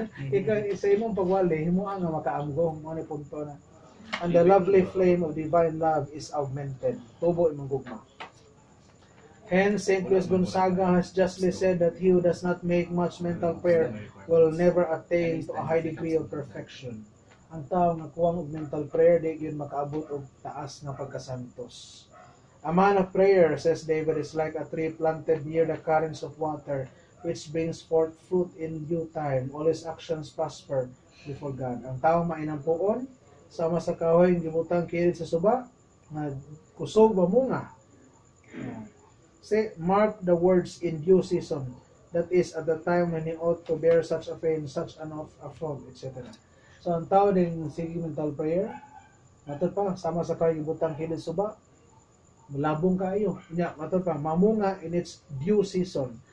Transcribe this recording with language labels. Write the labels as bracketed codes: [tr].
[ceb] Ikaw sa imong pagwali, himuan nga makaamgong. Ano punto na. [en] And the lovely flame of divine love is augmented. [ceb] Tubo imong gugma. [en] Hence, St. Luis Gonzaga has justly said that he who does not make much mental prayer will never attain to a high degree of perfection. [ceb] Ang tao nga kuwang og mental prayer, di yun makaabot og taas nga pagkasantos. [en] A man of prayer, says David, is like a tree planted near the currents of water, which brings forth fruit in due time. All his actions prosper before God. [ceb] Ang tao mainampuon, sama sa kahoy, gibutang kilid sa suba, nga kusog ba munga. [en] Say, mark the words in due season. That is, at the time when he ought to bear such a fame, such an affront, etc. [ceb] So, ang tao din sige mental prayer, matod pa, sama sa kahoy, gibutang kilid sa suba, malabong kayo. Matod pa, mamunga [en] in its due season.